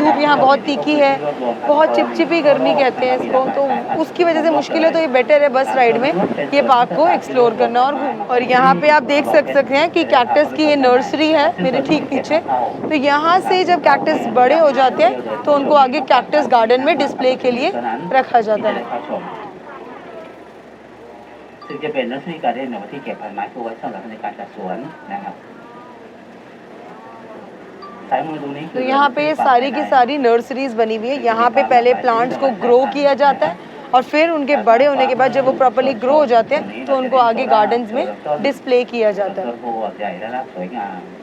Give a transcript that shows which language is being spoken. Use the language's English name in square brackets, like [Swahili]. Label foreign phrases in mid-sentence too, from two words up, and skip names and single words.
[Hindi] धूप यहाँ बहुत तीखी है, बहुत चिपचिपी गर्मी कहते हैं इसको, तो उसकी वजह से मुश्किल है। तो ये बेटर है [English] bus ride [Hindi] में ये पार्क को एक्सप्लोर करना और यहाँ पे आप देख सकते हैं कि कैक्टस की ये नर्सरी है मेरे ठीक पीछे। तो यहाँ से जब कैक्टस बड़े हो जाते हैं तो उनको आगे [English] cactus garden [Hindi] में डिस्प्ले के लिए रखा जाता है। [Thai] ซึ่งจะเป็น [English] nursery garden [Thai] ที่เก็บพันไม้เพื่อไว้สำหรับในการจัดสวนนะครับ [Hindi] तो यहाँ पे सारी की सारी नर्सरीज बनी हुई है। यहाँ पे पहले प्लांट्स को ग्रो किया जाता है और फिर उनके बड़े होने के बाद जब वो [English] properly grow [Hindi] हो जाते हैं तो उनको आगे गार्डन्स में डिस्प्ले किया जाता है।